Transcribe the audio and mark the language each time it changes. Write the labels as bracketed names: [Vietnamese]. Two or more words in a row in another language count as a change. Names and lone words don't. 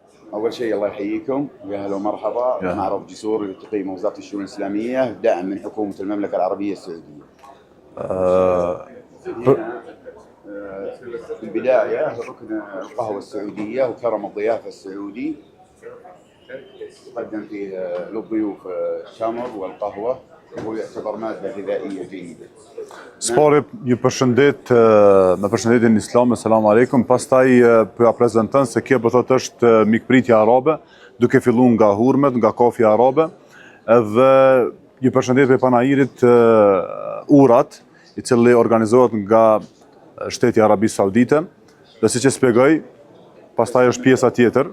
[Arabic] أول شيء الله يحييكم ويا هلا ومرحبا. معرض جسور يلتقي وزارة الشؤون الإسلامية دعم من حكومة المملكة العربية السعودية. في البداية ركن القهوة السعودية وكرم الضيافة السعودي يقدم فيه للضيوف التمر والقهوة وهو يعتبر مادة غذائية جيدة. [Albanian] Spori ju përshëndet me përshëndetjen islame, [Arabic] سلام عليكم. [Albanian] Pastaj po ja prezanton se kjo po thotë është mikpritja arabe, duke filluar nga hurmet, nga kafja arabe, edhe ju përshëndet me panajirit Urat, i cili organizohet nga Shteti i Arabisë Saudite, dhe siç e shpjegoj, pastaj është pjesa tjetër.